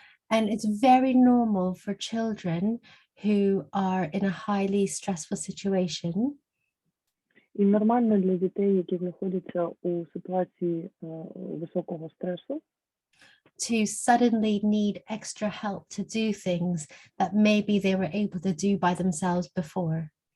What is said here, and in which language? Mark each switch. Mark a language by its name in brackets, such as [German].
[English] And it's very normal for children who are in a highly stressful situation. [Ukrainian] І нормально для дітей, які знаходяться у ситуації високого стресу, [English] to suddenly need extra help to do things that maybe they were able to do by themselves before.